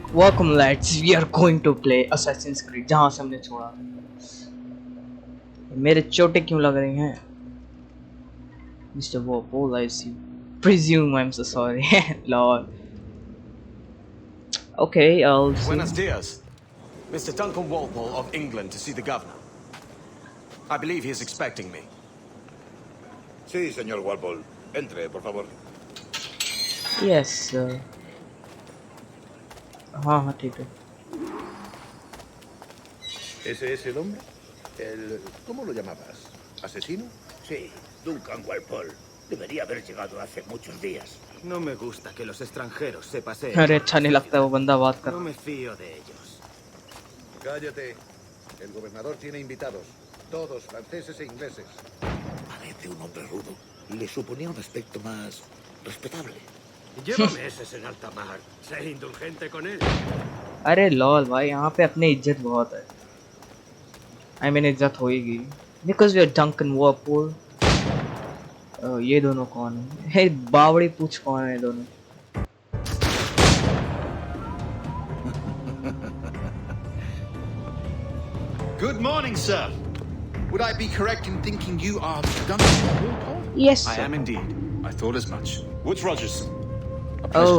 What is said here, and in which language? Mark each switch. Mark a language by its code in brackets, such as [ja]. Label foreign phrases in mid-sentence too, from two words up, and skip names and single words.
[en] Welcome lads, we are going to play Assassin's Creed [hi] जहाँ से हमने छोड़ा। मेरे चोटें क्यों लग रही हैं? [en] Mr. Walpole I see. Presume I'm so sorry. Lord. Okay, I'll see. [es] Buenos dias. Mr. [en] Duncan Walpole of England to see the governor. I believe he is expecting me. [es] Sí, señor Walpole. Entre, por favor. [en] Yes, [hi] sir. हाँ ठीक है. [es] ¿Ese es el hombre? ¿Cómo lo llamabas? ¿Asesino? Sí, Duncan Walpole. Debería haber llegado hace muchos días. No me gusta que los extranjeros se paseen. [hi] अरे अच्छा नहीं लगता वो बंदा बात कर. [es] No me fío de ellos. Cállate. El gobernador tiene invitados. Todos franceses e ingleses. Parece un hombre rudo. Le suponía un aspecto más respetable. Lleva meses en alta mar. Sé indulgente con él. [hi] अरे लॉल भाई यहाँ पे अपनी इज्जत बहुत है. [en] I mean [hi] इज्जत होएगी. [en] Because we are Duncan Walpole. [hi] ये दोनों कौन है? हे बावड़ी पूछ कौन है ये दोनों? [en] Good morning, sir. Would I be correct in thinking you are Duncan Walpole? Yes, I sir. am indeed. I thought as much. Woods Rogers. Oh,